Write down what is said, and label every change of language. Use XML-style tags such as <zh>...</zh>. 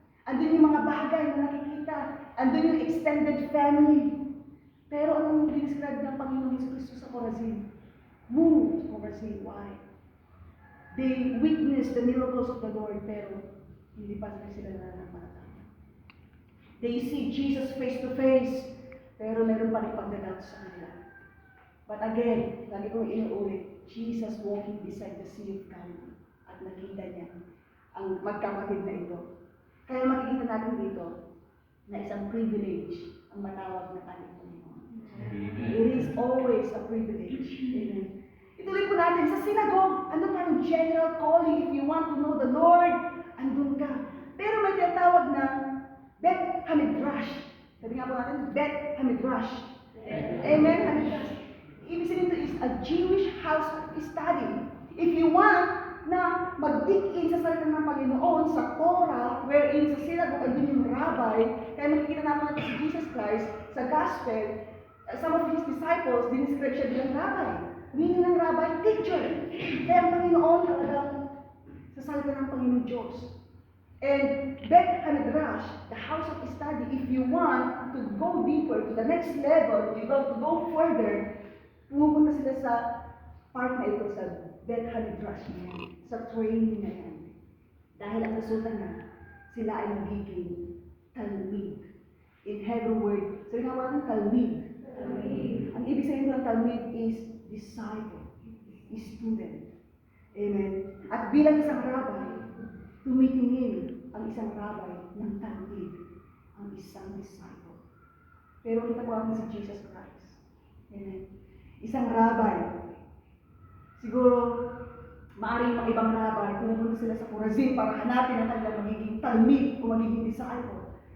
<tl>Andun yung mga bagay na nakikita. Andun yung extended family. Pero anong describe ng Panginoon Jesucristo sa Chorazin?</tl> <en>Moved to Chorazin. Why? They witnessed the miracles of the Lord,</en> <tl>pero hindi pa sila nananampalataya.</tl> <en>They see Jesus face to face,</en> <tl>pero meron pa rin pagdadoubt sa kanila.</tl> <en>But again,</en> <tl>lagi kong inuulit,</tl> <en>Jesus walking beside the Sea of Galilee.</en> <tl>At nakita niya ang magkapatid na ito. Kaya makikita natin dito na isang privilege ang matawag na ating Panginoon.</tl> <en>It is always a privilege. Amen.</en> <tl>Ituloy po natin sa</tl> <en>synagogue. Andun parang general calling. If you want to know the Lord, andun ka.</en> <tl>Pero may tinatawag na Bet Hamidrash. Sabi nga po natin, Bet Hamidrash. Amen. Hamidrash. Ibig sabihin ito</tl> <en>is a Jewish house of study. If you want</en> <tl>na mag-dig-in sa salita ng Panginoon, sa Torah, wherein sa synagogue, andun yung rabbi, kaya makikita natin si Jesus Christ sa Gospel, some of his disciples, dinescribe siya bilang rabbi. Meaning ng rabbi, teacher. Kaya ang Panginoon talagang sa salita ng Panginoon Diyos.</tl> <en>And Bet Hamidrash, the house of study, if you want to go deeper, to the next level, you want to go further,</en> <tl>pumupunta sila sa part na ito sa Bet Hamidrash na yan, sa training na yan. Dahil ang resulta na, sila ay magiging talmid.</tl> <en>In Hebrew word,</en> <tl>sabi nga natin talmid. Ang ibig sabihin ng talmid</tl> <en>is disciple, is student.</en> <tl>Amen. At bilang isang rabbi, tumitingin ang isang rabbi ng talmid, ang isang disciple. Pero kita po natin si Jesus Christ. Amen. Isang rabbi, siguro, maaaring mga ibang rabbi, pumupunta sila sa Chorazin para hanapin ang kanilang magiging talmid o magiging disciple.</tl>